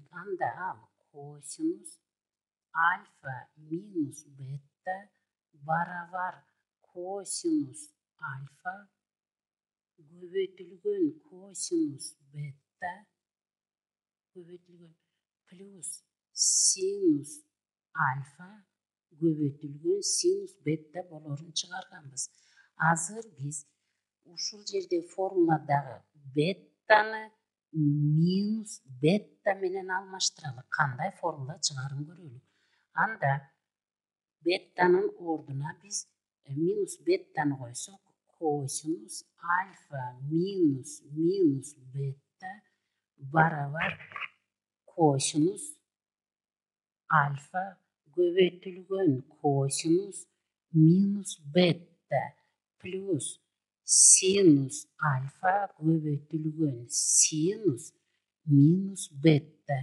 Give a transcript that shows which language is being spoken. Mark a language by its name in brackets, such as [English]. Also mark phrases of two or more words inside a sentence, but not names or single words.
[Kyrgyz] Анда ал косинус альфа минус бета барабар косинус альфа көбөйтүлгөн косинус бета көбөйтүлгөн плюс синус альфа көбөйтүлгөн синус бета болорун чыгарганбыз. Азыр биз ушул жерде формуладагы беттаны минус бета менен алмаштыралы. Кандай формула чыгарын көрөлү. Анда беттанын ордуна биз минус беттаны койсок, косинус альфа минус минус бета барабар косинус альфа көбөйтүлгөн косинус минус бета плюс синус альфа көбөйтүлгөн синус минус бета.